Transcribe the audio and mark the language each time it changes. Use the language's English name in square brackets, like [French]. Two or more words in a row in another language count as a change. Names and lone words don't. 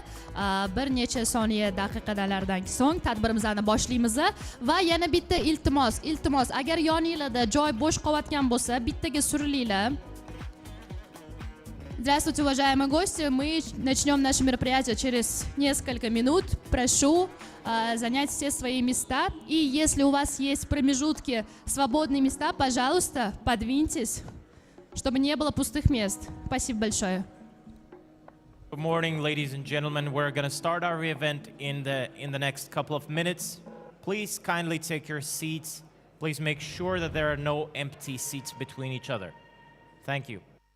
[Uzbek] Bir necha soniya daqiqalardan so'ng tadbirimizni boshlaymiz va yana bitta iltimos, agar yoningizda joy bo'sh qolayotgan bo'lsa, bittaga surilinglar. [Russian] Здравствуйте, уважаемые гости. Мы начнем наше мероприятие через несколько минут. Прошу занять все свои места. И если у вас есть промежутки, свободные места, пожалуйста, подвиньтесь, чтобы не было пустых мест. Спасибо большое. [English] Good morning, ladies and gentlemen. We're going to start our event in the next couple of minutes. Please kindly take your seats. Please make sure that there are no empty seats between each other. Thank you.